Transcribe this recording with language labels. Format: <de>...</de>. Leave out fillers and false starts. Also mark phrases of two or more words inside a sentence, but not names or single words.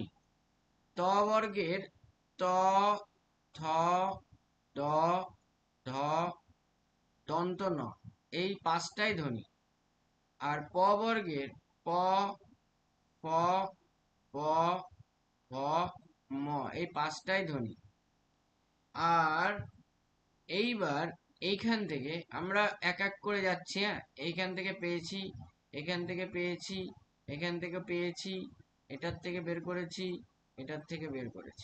<bn>ত বর্গের ত, থ, দ, ধ, দন্ত ন, এই পাঁচটাই ধ্বনি। আর প বর্গের প, ফ, ব, ভ, ম, এই পাঁচটাই ধ্বনি। আর এইবার এইখান থেকে আমরা এক এক করে যাচ্ছি। হ্যাঁ, এইখান থেকে পেয়েছি, এখান থেকে পেয়েছি, এখান থেকে পেয়েছি, এটার থেকে বের করেছি, এটার থেকে বের করেছি।</bn>